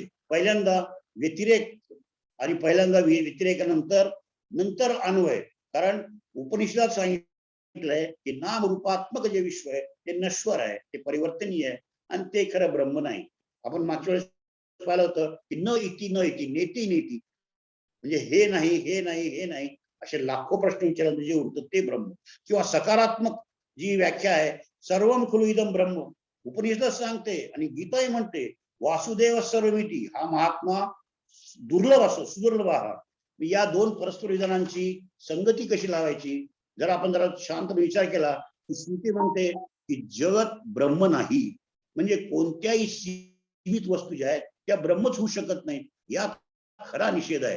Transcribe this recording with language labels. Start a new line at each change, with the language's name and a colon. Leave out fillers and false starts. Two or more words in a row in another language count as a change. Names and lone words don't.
Marathi: पहिल्यांदा व्यतिरेक आणि पहिल्यांदा व्यतिरेकानंतर नंतर अन्वय. कारण उपनिषदात सांगितलंय की नाम रूपात्मक जे विश्व आहे ते नश्वर आहे, ते परिवर्तनीय आहे आणि ते खरं ब्रह्म नाही. आपण मागच्या वेळेस पाहिलं होतं की
Sanskrit: न इति न इति नेती नेती,
Marathi: म्हणजे हे नाही हे नाही हे नाही असे लाखो प्रश्न विचारले जे उरतं ते ब्रह्म. किंवा सकारात्मक जी व्याख्या आहे
Sanskrit: सर्वम खलु इदम ब्रह्म,
Marathi: उपनिषद सांगते आणि गीताही म्हणते
Sanskrit: वासुदेव सर्वमिती.
Marathi: हा
Sanskrit: महात्मा दुर्लभ
Marathi: असो, सुदुर्लभ हा. या 2 परस्पर विधानांची संगती कशी लावायची जर आपण जरा शांत विचार केला की श्रुती म्हणते की जगत ब्रह्म नाही, म्हणजे कोणत्याही सीमित वस्तू ज्या आहेत त्या ब्रह्मच होऊ शकत नाही, यात खरा निषेध आहे.